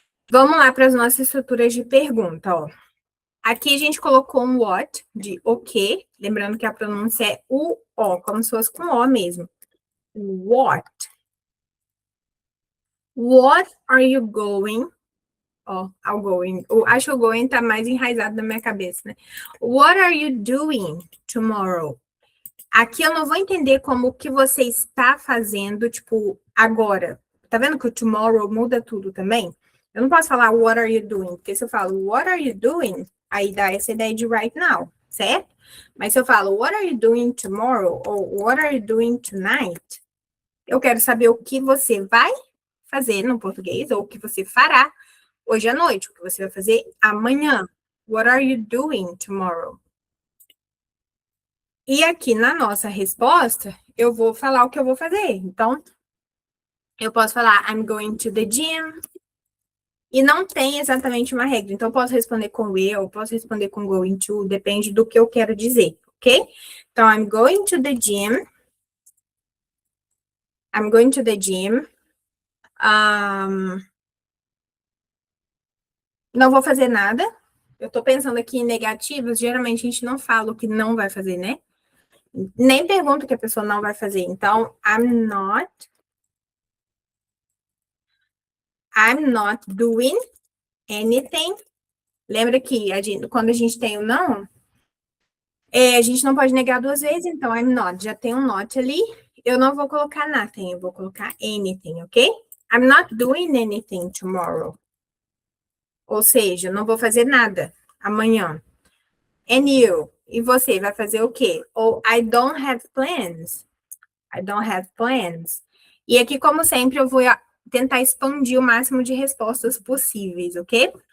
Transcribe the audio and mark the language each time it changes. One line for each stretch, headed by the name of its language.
Portuguese: Vamos lá para as nossas estruturas de pergunta, ó. Aqui a gente colocou um what de o que, lembrando que a pronúncia é o, como se fosse com o mesmo. What?
English: What are you going? I'll going.
Portuguese: Acho que o going tá mais enraizado na minha cabeça, né?
English: What are you doing tomorrow?
Portuguese: Aqui eu não vou entender como que você está fazendo, tipo, agora. Tá vendo que o tomorrow muda tudo também? Eu não posso falar
English: what are you doing,
Portuguese: porque se eu falo what are you doing, aí dá essa ideia de
English: right now,
Portuguese: certo? Mas se eu falo
English: what are you doing tomorrow
Portuguese: ou
English: what are you doing tonight,
Portuguese: eu quero saber o que você vai fazer no português ou o que você fará hoje à noite, o que você vai fazer amanhã.
English: What are you doing tomorrow?
Portuguese: E aqui na nossa resposta, eu vou falar o que eu vou fazer.
English: Então, eu posso falar I'm going to the gym.
Portuguese: E não tem exatamente uma regra. Então, eu posso responder com will, posso responder com going to, depende do que eu quero dizer, ok?
English: Então, I'm going to the gym. I'm going to the gym.
Portuguese: Não vou fazer nada. Eu tô pensando aqui em negativos. Geralmente, a gente não fala o que não vai fazer, né? Nem pergunta o que a pessoa não vai fazer.
English: Então, I'm not doing anything.
Portuguese: Lembra que quando a gente tem o não, a gente não pode negar duas vezes, então I'm not. Já tem um not ali. Eu não vou colocar nothing, eu vou colocar anything, ok?
English: I'm not doing anything tomorrow.
Portuguese: Ou seja, não vou fazer nada amanhã.
English: And you?
Portuguese: E você vai fazer o quê? Ou
English: I don't have plans. I don't have plans.
Portuguese: E aqui, como sempre, eu vou tentar expandir o máximo de respostas possíveis, ok?